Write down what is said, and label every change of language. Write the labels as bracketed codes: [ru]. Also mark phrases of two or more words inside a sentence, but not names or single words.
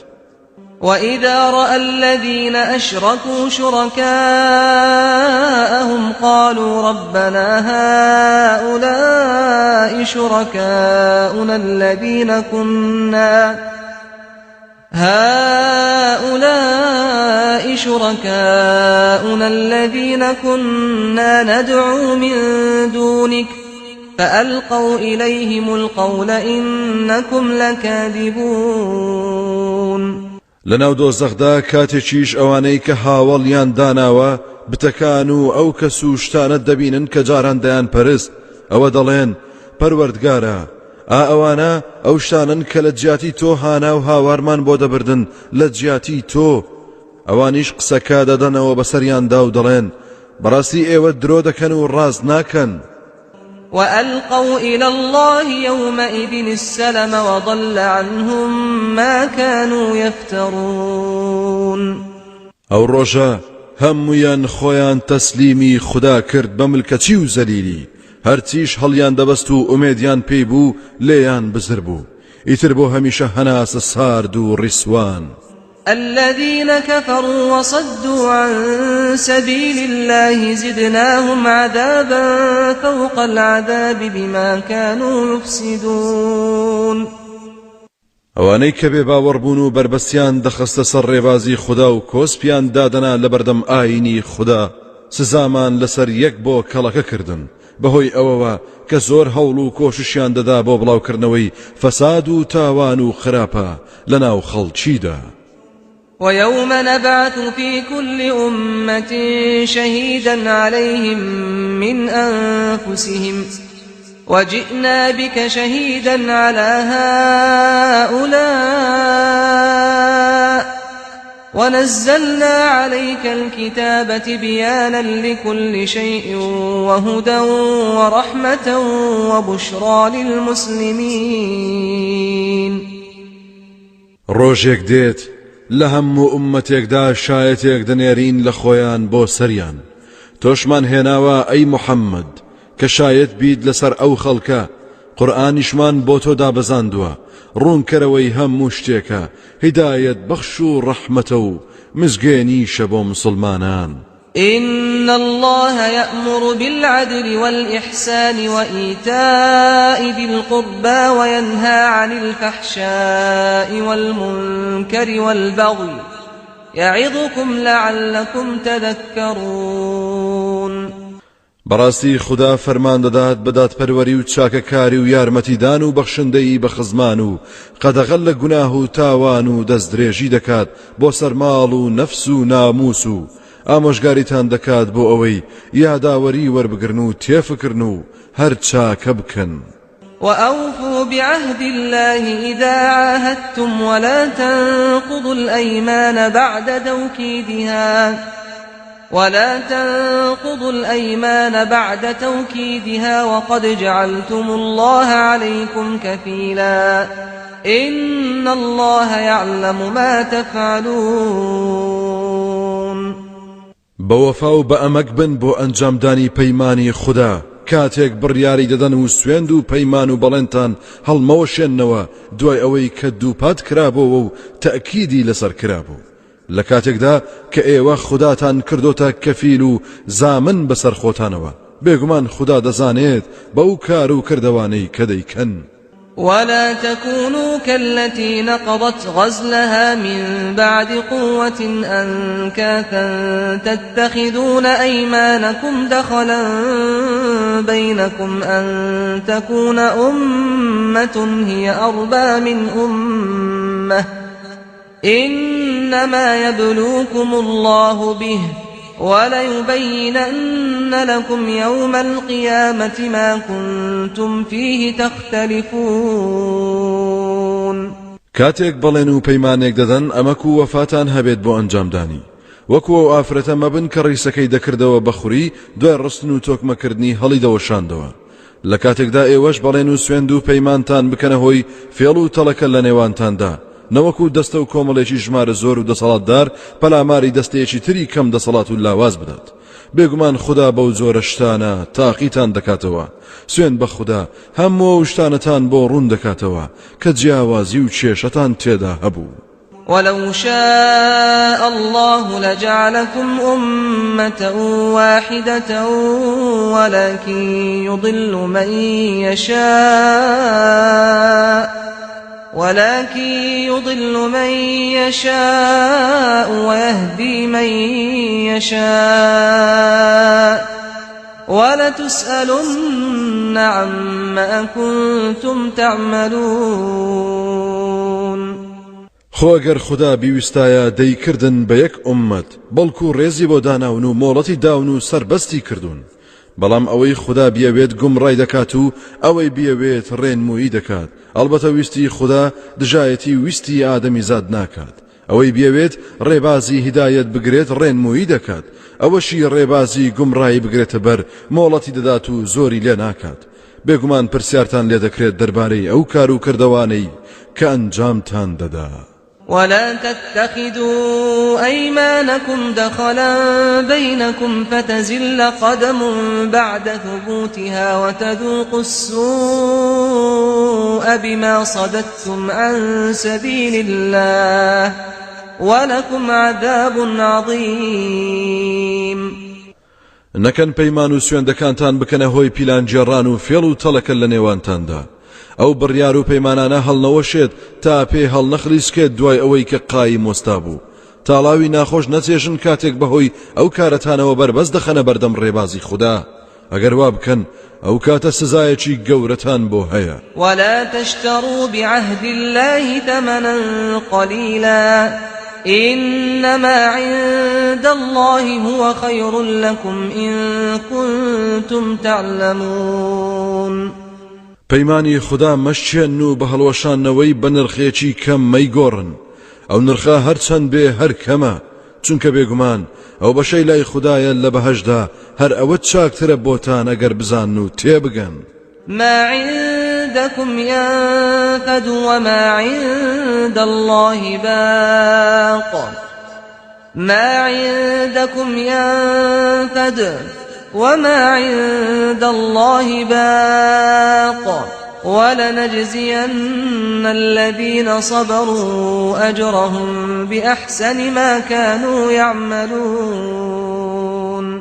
[ar] وإذا رأى الذين أشركوا شركاءهم قالوا ربنا هؤلاء شركاؤنا الذين كنا ندعو من دونك فألقوا إليهم القول إنكم لكاذبون [ckb] لەناو دۆزەخدا کاتێکیش ئەوانەی کە هاوڵیان داناوە بتەکان و ئەو کەس و شتانە دەبینن کە جاران دەیان پەرست ئەوە دەڵێن پەروەردگارە ئەوانە ئەو شتانن کە لە جیاتی تۆ هانا و هاوارمان بۆ دەبردن لە جیاتی تۆ ئەوانیش قسەکە دەدەنەوە بەسەریاندا و دەڵێن بەڕاستی ئێوە درۆ دەکەن و ڕاست ناکەن [ar] وألقوا إلى الله يومئذ السلم وضل عنهم ما كانوا يفترون [ckb] ئەو ڕۆژە هەموویان خۆیان تەسلیمی خوددا کرد بە ملکەچی و زەلیلی هەرچیش هەڵیان دەبەست و ئومێدیان پێی بوو لێیان بزر بوو ئیتر بۆ هەمیشە هەناسە سارد و ڕیسوان [ar] الذين كفروا وصدوا عن سبيل الله زدناهم عذابا فوق العذاب بما كانوا يفسدون [ckb] ئەوانەی کە بێ باوەڕبوون و بربەستیان دەخستە سەر ڕێبازی خوددا و کۆسپیان دادەنا لە بەردەم ئاینی خوددا سزامان لەسەر یەک بۆ کەڵەکە کردن بەهۆی ئەوەوە کە زۆر هەوڵ و کۆششیان دەدا بۆ بڵاوکردنەوەی فەساد و تاوان و خراپە لەناو خەڵکیدا [ar] ويوم نبعث في كل أمة شهيدا عليهم من أنفسهم وجئنا بك شهيدا على هؤلاء ونزلنا عليك الكتاب تبيانا لكل شيء وهدى ورحمة وبشرى للمسلمين. [ckb] ڕۆژێک دێت لە هەموو ئوممەتێکدا شایەتێک دەنێرین لە خۆیان بۆ سەریان، تۆشمان هێناوە ئەی محەممەد کە شایەت بیت لەسەر ئەو خەڵکە، قورئانیشمان بۆ تۆ دابەزاندووە، ڕوونکەرەوەی هەموو شتێکە، هیدایەت بەخش و ڕەحمەتە و مزگێنیشە بۆ مسلمانان. [ar] إن الله يأمر بالعدل والإحسان وإيتاء ذي القربى وينهى عن الفحشاء والمنكر والبغي يعظكم لعلكم تذكرون. [ckb] بەڕاستی خدا فەرمان دەدات بە دادپەروەری و چاکەکاری و یارمەتیدان و بەخشندەی بە خزمان و قەدەغەل لە گوناه و تاوان و دەستدرێژی دەکات بۆ سەرماڵ و نەفس و ناموس و ئامۆژگاریتان دەکات بۆ ئەوەی یاداوەری وەربگرن و تێفکردن و هەر چاکە بکەن. [ar] وأوفوا بعهد الله إذا عاهدتم ولا تنقضوا الأيمان بعد توكيدها وقد جعلتم الله عليكم كفيلا إن الله يعلم ما تفعلون. [ckb] بوفا و بأمك بن بو أنجامداني پەیمانی خدا کاتێک بڕیاری دەدەن و سوێند و پەیمان و بەڵێنتان هەڵمەوەشێننەوە دوای ئەوەی کە دووپات کرابەوە و تەئکیدی لەسەر کرابوو، لە کاتێکدا کە ئێوە خوداتان کردۆتە کەفیل و زامن بەسەر خۆتانەوە، بێگومان خدا دەزانێت بەو کار و کردەوانەی کە دەیکەن. [ar] ولا تكونوا كالتي نقضت غزلها من بعد قوة أنكاثا تتخذون أيمانكم دخلا بينكم أن تكون أمة هي أربى من أمة إنما يبلوكم الله به وليبينن لكم يوم القيامة ما كنتم فيه تختلفون. [ckb] کاتێک بەڵێن و پەیمانێک دەدەن ئەمەک و وەفاتان هەبێت بۆ ئەنجامدانی، وەکو ئەو ئافرەتە مەبن کە ڕیسەکەی دەکردەوە بەخوری دوای ڕستن و تۆکمەکردنی هەڵی دەوەشاندەوە، لە کاتێکدا ئێوەش بەڵێن و سوێند و پەیمانتان بکەنە هۆی فێڵ و تەڵەکە لە نێوانتاندا، نەوەکو دەستە و کۆمەڵێکی ژمارە زۆر و دەسەڵاتدار پەلاماری دەستەیەکی تری کەم دەسەڵات و لاواز بدات. بێگومان خدا بەو زۆرە شتانە تاقیتان دەکاتەوە، سوێن بە خدا هەموو شتانەتان بۆ ڕوون دەکاتەوە کە جیاوازی و کێشەتان تێدا هەبوو. [ar] ولو شاء الله لجعلكم أمة واحدة ولكن يضل من يشاء ويهدي من يشاء ولتسألن عما كنتم تعملون. [ckb] خۆگەر خدا بیویستایە دەیکردن بە یەک ئومەت بەڵکو ڕێزی بۆ داناون و مۆڵەتی داون و سەربەستی کردوون، بەڵام ئەوەی خدا بیەوێت گومڕای دەکات و ئەوەی بیەوێت ڕێنمویی دەکات. ئەلبەتە ویستی خدا دژایەتی ویستی ئادەمی زاد ناکات، ئەوەی بیەوێت ڕێبازی هیدایەت بگرێت ڕێنمویی دەکات، ئەوەشی ڕێبازی گومڕایی بگرێتە بەر مۆڵەتی دەدات و زۆری لێ ناکات. بێگومان پرسیارتان لێ دەکرێت دەربارەی ئەو کار و کردەوانەی کە ئەنجامتان دەدا. [ar] ولا تتخذوا أيمانكم دخلا بينكم فتزل قدم بعد ثبوتها وتذوقوا السوء بما صددتم عن سبيل الله ولكم عذاب عظيم. [ckb] نەکەن پەیمان و سوێندەکانتان بکەنە هۆی پیلانجێڕان و فێڵ و تەڵەکە لە نێوانتاندا، ئەو بڕیار و پەیمانانە هەڵنەوەشێت تا پێ هەڵنەخلیسکێت دوای ئەوەی کە قایم مۆستا بوو، تاڵاوی ناخۆش نەچێژن کاتێک بەهۆی ئەو کارەتانەوە بەربەست دەخەنە بەردەم ڕێبازی خوددا. ئەگەر وا بکەن ئەو کاتە سزایەکی گەورەتان بۆ هەیە. [ar] ولا تشتروا بعهد الله ثمنا قليلا إنما عند الله هو خير لكم إن كنتم تعلمون. [ckb] پەیمانی خدا مەشچێن و بە هەڵوەشانەوەی بە نرخێکی کەم مەیگۆڕن. ئەو نرخە هەرچەند بێ هەر کەمە، چونکە بێگومان ئەو بەشەی لای خدایە لە بەهەشدا هەر ئەوە چاکترە بۆتان ئەگەر بزان و تێبگەن. [ar] ما عندكم ينفد وما عند الله باق ما عندكم ينفد وما عند الله باق ولنجزين الذين صبروا أجرهم بأحسن ما كانوا يعملون.